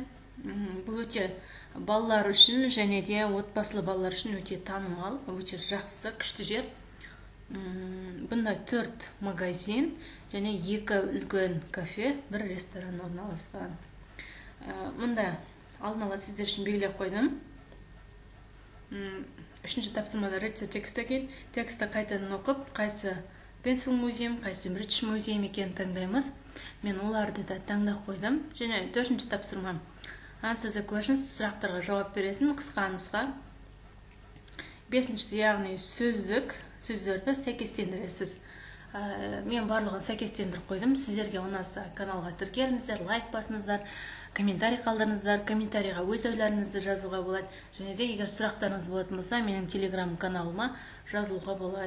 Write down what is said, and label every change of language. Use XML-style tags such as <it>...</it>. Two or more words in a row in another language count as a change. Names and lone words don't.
<kk>Бұл өте балалар үшін және де отбасылы балалар үшін өте танымал, өте жақсы, күшті жер. Бұнда 4 магазин және 2 үлкен кафе, 1 ресторан орналасқан. Мұнда алдын ала сіздер үшін белгілеп қойдым. Үшінші тапсырмада</kk> <en>read the text again.</en> <kk>Тексті қайтадан оқып, қайсы Pencil Museum, қайсы British Museum екенін таңдаймыз. Мен оларды да таңдап қойдым. Және 4-ші тапсырма</kk> <en>answer the questions,</en> <kk>сұрақтарға жауап бересің, қысқа нұсқа. 5-ші яғни сөздерді сәйкестендіресіз. Мен барлығын сәйкестендіріп қойдым. Сіздерге ұнаса каналға тіркеліңіздер, лайк басыңыздар, комментарий қалдырыңыздар. Комментарийға өз ойларыңызды жазуға болады. Және де егер сұрақтарыңыз болатын болса, менің телеграм каналыма жазылуға болады.</kk>